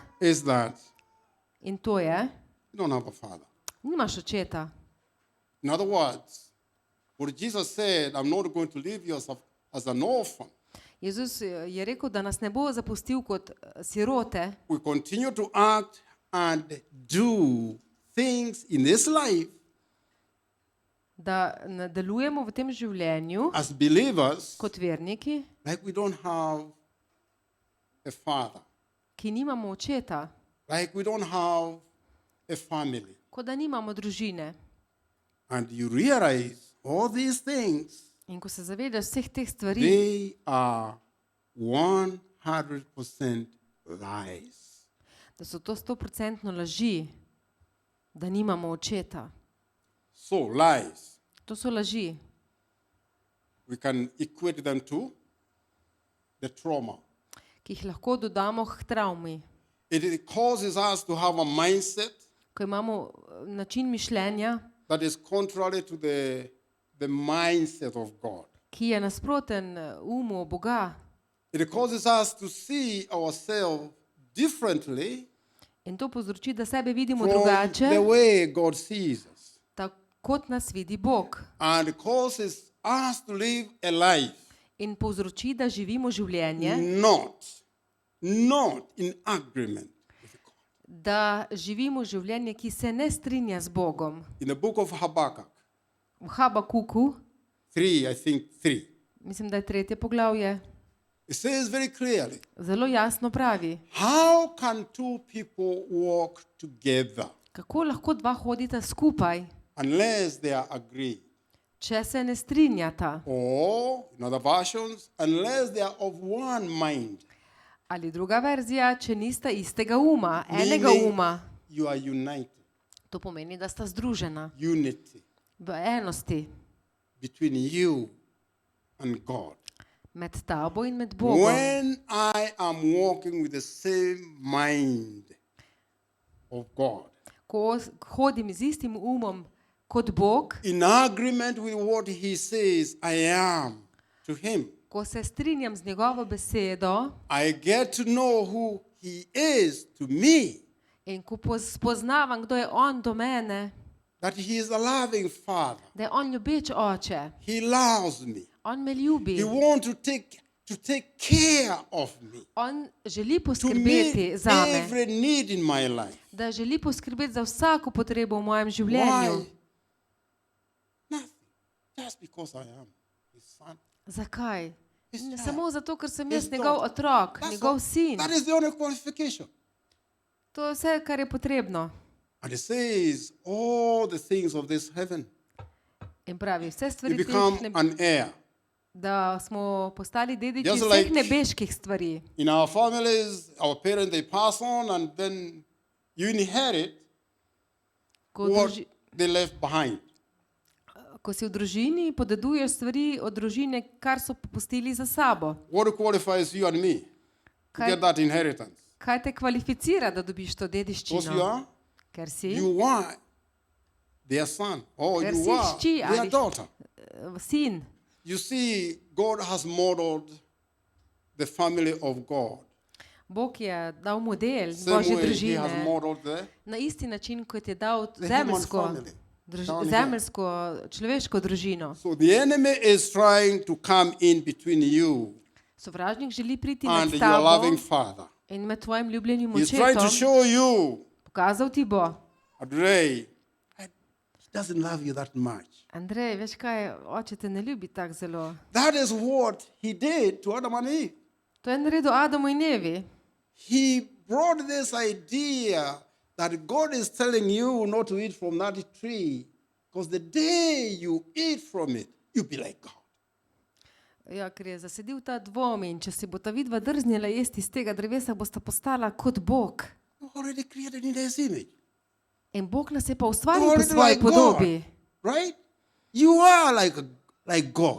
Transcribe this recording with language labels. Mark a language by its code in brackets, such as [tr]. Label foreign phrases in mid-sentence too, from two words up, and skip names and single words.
[en] is that [sl] in to je, [en] you don't have a father. [sl] nimaš očeta. [en] In other words, what Jesus said, I'm not going to leave you as an orphan. [sl] Jezus je rekel, da nas ne bo zapustil kot sirote, [en] We continue to act and do things in this life [sl] da nadaljujemo v tem življenju [en] as believers [sl] kot verniki, [en] like we don't have a father, [sl] ki nimamo očeta, [en] like we don't have a family. [sl] kot da nimamo družine. [en] And you realize all these things, [sl] In ko se zavedaš vseh teh stvari, [en] they are 100% lies. [sl] da so to 100% laži, da nimamo očeta. [en] So lies, [sl] To so laži. [en] we can equate them to the trauma. [sl] Ki jih lahko dodamo k travmi. [en] It causes us to have a mindset [sl] Ko imamo način mišljenja, [en] that is contrary to the mindset of God. [sl] ki je nasproten umu Boga, [en] It causes us to see ourselves differently [sl] in to povzroči, da sebe vidimo [en] from the [sl] drugače, [en] way God sees us. [sl] tako kot nas vidi Bog. [en] And it causes us to live a life [sl] In povzroči, da živimo življenje, [en] not in agreement with God. [sl] da živimo življenje, ki se ne strinja z Bogom. [en] In the book of Habakkuk, [sl] V Habakuku, 3, mislim, da je 3. poglavje, [en] it says very clearly, [sl] zelo jasno pravi, [en] how can two people walk together [sl] kako lahko dva hodita skupaj, [en] unless they are agreed? [sl] če se ne strinjata. [en] Or, in other versions, unless they are of one mind. [sl] Ali druga verzija, če nista istega uma, enega [en] Meaning [sl] uma. [en] you are united. [sl] To pomeni, da sta združena [en] Unity [sl] v enosti [en] between you and God. [sl] med tabo in med Bogom. [en] When I am walking with the same mind of God, [sl] Ko hodim z istim umom kot Bog, [en] in agreement with what He says I am to Him, [sl] ko se strinjam z njegovo besedo [en] I get to know who He is to me, [sl] in ko spoznavam, kdo je on do mene, [en] that He is a loving Father. [sl] da je on ljubeč oče, [en] He loves me. [sl] on me ljubi, [en] He wants to take care of me, [sl] on želi [en] to meet [sl] poskrbeti zame, [en] every need in my life. [sl] da želi poskrbeti za vsako potrebo v mojem življenju. [en] Why? Nothing. Just because I am His son. [sl] Zakaj? [en] His [sl] Ne [en] child. [sl] samo zato, ker sem [en] His [sl] jaz njegov [en] daughter. [sl] otrok, [en] That's [sl] njegov [en] all. [sl] sin. [en] That is the only qualification. [sl] To je vse, kar je potrebno. [en] And it says all the things of this heaven. [sl] In pravi, vse [en] You [sl] stvari [en] become [sl] teh, [en] an heir. [sl] da smo postali dediči [en] Just [sl] vseh [en] like- [sl] nebeških stvari. [en] In our families, our parents, they pass on and then you inherit [sl] Ko, v [en] what [sl] druži, [en] they left behind. [sl] ko si v družini, podeduješ stvari od družine, kar so pustili za sabo. [en] What qualifies you and me to [sl] Kaj- [en] get that inheritance? [sl] Kaj te kvalificira, da dobiš to [en] Because you [sl] dediščino? [en] are, [sl] Ker si [en] you are their son, or [sl] Ker [en] you [sl] si [en] are [sl] hči [en] their [sl] ali- [en] daughter. [sl] sin. [en] You see, God has modeled the family of God. [sl] Bog je dal model [en] Same [sl] Božje [en] way He has [sl] družine [en] modeled the [sl] na isti način, kot je dal [en] human [sl] zemeljsko, [en] family down here. [sl] zemeljsko človeško družino. [en] So the enemy is trying to come in between you [sl] Sovražnik želi priti [en] and [sl] med [en] your [sl] tabo [en] loving Father. [sl] in med tvojim ljubljenim [en] He's trying to [sl] očetom. [en] show you, [sl] Pokazal ti bo. [en] Andrei, he doesn't love you that much. [sl] Andrej, veš kaj, oče te ne ljubi tako zelo. [en] That is what he did to Adam and Eve. [sl] To je naredil Adamu in Evi. [en] He brought this idea that God is telling you not to eat from that tree because the day you eat from it, you'll be like God. [sl] Ja, ker je zasedil ta dvom in če si bo ta vidva drznila jesti iz tega drevesa, bosta postala kot Bog. [en] You're already created in His image. [sl] In Bog nas je pa [en] You're [sl] ustvaril po [en] already [sl] svoji [en] like [sl] podobi. [en] God, right? You are like God.